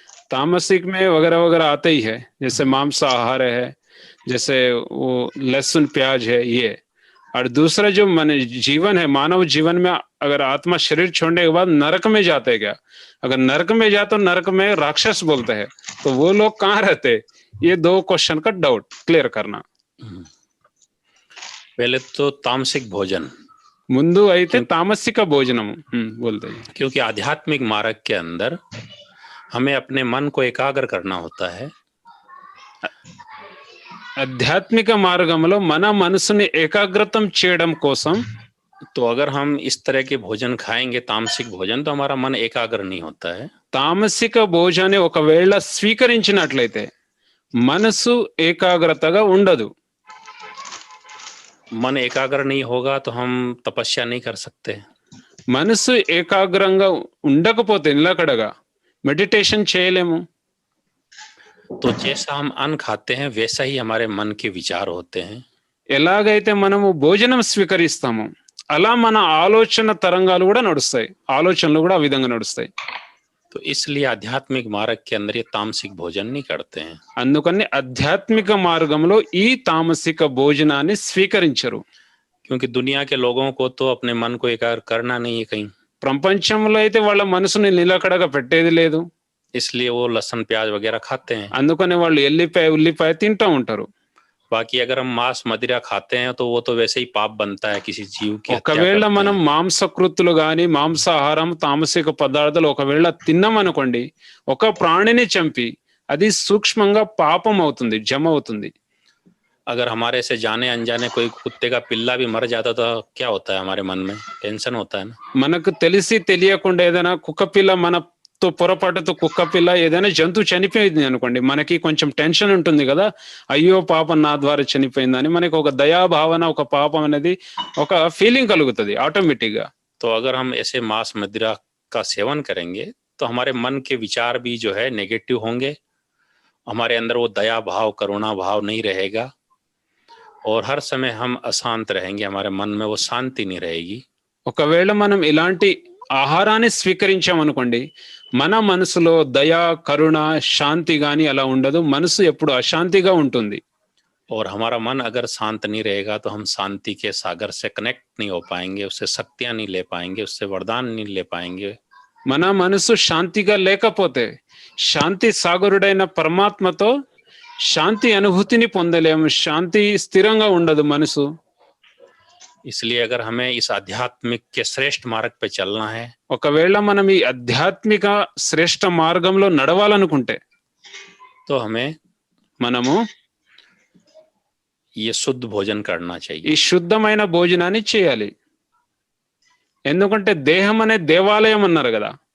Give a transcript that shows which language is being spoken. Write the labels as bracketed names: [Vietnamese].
[Hindi] तामसिक में वगैरह वगैरह आते ही है, जैसे मांसाहार है, जैसे वो लहसुन प्याज है ये। और दूसरा जो मन जीवन है, मानव जीवन में अगर आत्मा शरीर छोड़ने के बाद नरक में जाते क्या? अगर नरक में जाते तो नरक में राक्षस बोलते हैं, तो वो लोग कहाँ रहते? ये 2 क्वेश्चन का डाउट क्लियर करना। पहले तो तामसिक भोजन, [Telugu] ముందు అయితే తామసిక భోజనం [Hindi] बोलते हैं, क्योंकि आध्यात्मिक मार्ग के अंदर हमें अपने मन को एकाग्र करना होता है। [Telugu] ఆధ్యాత్మిక మార్గంలో మన మనసుని ఏకాగ్రతం చేయడం కోసం [Hindi] तो अगर हम इस तरह के भोजन खाएंगे, तामसिक भोजन, तो हमारा मन एकाग्र नहीं होता है। [Telugu] తామసిక భోజనాన్ని ఒకవేళ స్వీకరించినట్లయితే మనసు ఏకాగ్రతగా ఉండదు. [Hindi] मन एकाग्र नहीं होगा तो हम तपस्या नहीं कर सकते। [Telugu] మనసు ఏకాగ్రంగా ఉండకపోతే నిలకడగా మెడిటేషన్ చేయలేము. [Hindi] तो जैसा हम अन्न खाते हैं वैसा ही हमारे मन के विचार होते हैं। [Telugu] ఎలాగైతే మనము భోజనం స్వీకరిస్తామో అలా మన ఆలోచన తరంగాలు కూడా నడుస్తాయి, ఆలోచనలు కూడా ఆ విధంగా నడుస్తాయి. [Hindi] तो इसलिए आध्यात्मिक मार्ग के अंदर ये तामसिक भोजन नहीं करते हैं। [Telugu] అందుకని ఆధ్యాత్మిక మార్గంలో ఈ తామసిక భోజనాన్ని స్వీకరించరు. [Hindi] क्योंकि दुनिया के लोगों को तो अपने मन को एकाग्र करना नहीं है कहीं, [Telugu] ప్రపంచంలో అయితే వాళ్ళ మనసుని నిలకడగా పెట్టేది లేదు. [Hindi] इसलिए वो लहसुन प्याज वगैरह खाते हैं। [Telugu] అందుకని వాళ్ళు ఎల్లిపాయ ఉల్లిపాయ తింటూ ఉంటారు. [Hindi] बाकी अगर हम मांस मदिरा खाते हैं तो वो तो वैसे ही पाप बनता है, किसी जीव की हत्या [Telugu] ఒకవేళ [Hindi] करते [Telugu] మనం [Hindi] हैं। [Telugu] మాంసకృత్తులు గాని మాంసాహారం తామసిక పదార్థాలు ఒకవేళ తిన్నామనుకోండి, ఒక ప్రాణిని చంపి అది సూక్ష్మంగా పాపం అవుతుంది, జమ అవుతుంది. [Hindi] अगर हमारे से जाने अनजाने कोई कुत्ते का पिल्ला भी मर जाता तो क्या होता है, हमारे मन में टेंशन होता है ना। [Telugu] మనకు తెలిసి తెలియకుండా ఏదైనా కుక్క పిల్ల మనతో పొరపాటుతో కుక్క పిల్ల ఏదైనా జంతువు చనిపోయింది అనుకోండి, మనకి కొంచెం టెన్షన్ ఉంటుంది కదా, అయ్యో పాపం నా ద్వారా చనిపోయిందని మనకి ఒక దయా భావన, ఒక పాపం అనేది ఒక ఫీలింగ్ కలుగుతుంది ఆటోమేటిక్ గా. [Hindi] तो अगर हम ऐसे मांस मदिरा का सेवन करेंगे तो हमारे मन के विचार भी जो है नेगेटिव होंगे, हमारे अंदर वो दया भाव करुणा भाव नहीं रहेगा और हर समय हम अशांत रहेंगे, हमारे मन में वो शांति नहीं रहेगी। [Telugu] ఒకవేళ మనం ఇలాంటి ఆహారాన్ని స్వీకరించామనుకోండి, మన మనసులో దయ కరుణ శాంతి గాని అలా ఉండదు, మనసు ఎప్పుడు అశాంతిగా ఉంటుంది. [Hindi] और हमारा मन अगर शांत नहीं रहेगा तो हम शांति के सागर से कनेक्ट नहीं हो पाएंगे, उससे शक्तियां नहीं ले पाएंगे, उससे वरदान नहीं ले पाएंगे। [Telugu] మన మనసు శాంతిగా లేకపోతే శాంతి సాగరుడైన పరమాత్మతో శాంతి అనుభూతిని పొందలేము, శాంతి స్థిరంగా ఉండదు మనసు. [Hindi] इसलिए अगर हमें इस आध्यात्मिक के श्रेष्ठ मार्ग पे चलना है [Telugu] ఒకవేళ మనం ఈ ఆధ్యాత్మిక శ్రేష్ఠ మార్గంలో నడవాలనుకుంటే [Hindi] तो हमें [Telugu] మనము [Hindi] ये शुद्ध भोजन करना [Telugu] ఈ [Hindi] चाहिए। [Telugu] శుద్ధమైన భోజనాన్ని చేయాలి. ఎందుకంటే దేహం అనే దేవాలయం అన్నారు కదా.